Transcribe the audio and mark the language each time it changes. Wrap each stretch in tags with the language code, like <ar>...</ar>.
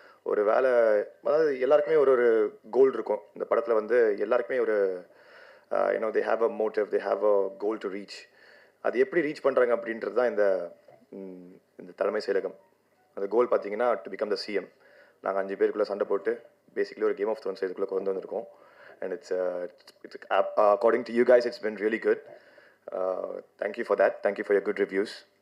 <ta>ஒரு வேலை, அதாவது எல்லாருக்குமே ஒரு கோல் இருக்கும் இந்த படத்தில். வந்து எல்லாருக்குமே ஒரு</ta> <en>they have a motive, they have a goal to reach.</en> <ta>அது எப்படி ரீச் பண்ணுறாங்க அப்படின்றது தான் இந்த தலைமை செயலகம். அந்த கோல் பார்த்தீங்கன்னா</ta> <en>To become the CM.</en> <ta>நாங்கள் 5 பேருக்குள்ளே சண்டை போட்டு பேசிக்கலி ஒரு கேம் ஆஃப் த்ரோன்ஸ் இதுக்குள்ளே கொண்டு வந்திருக்கோம்.</ta> <en>And it's according to you guys it's been really good. Thank you for that. Thank you for your good reviews.</en>